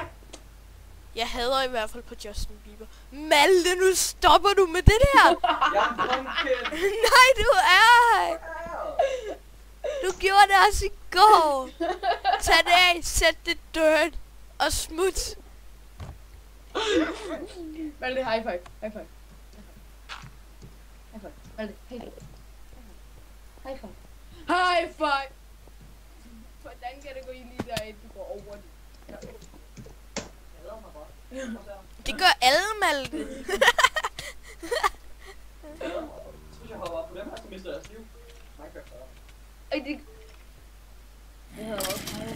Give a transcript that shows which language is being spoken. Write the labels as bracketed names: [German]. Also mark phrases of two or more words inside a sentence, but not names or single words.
[Danish] Jeg hader i hvert fald på Justin Bieber. Malte, nu stopper du med det der! Jeg er en pumpkin. Nej, du er! Du gjorde det også i går. Tag det af, sæt det dirt og smut. Malte, [English] high five. High five. High five. Malte, high five. High five. High five! [Danish] Hvordan kan det gå i lige der, du går over det? Det gør alle, Malte. Hvis jeg hopper op på dem her, så mister jeg deres liv. Minecraft Ej, det... Jeg havde også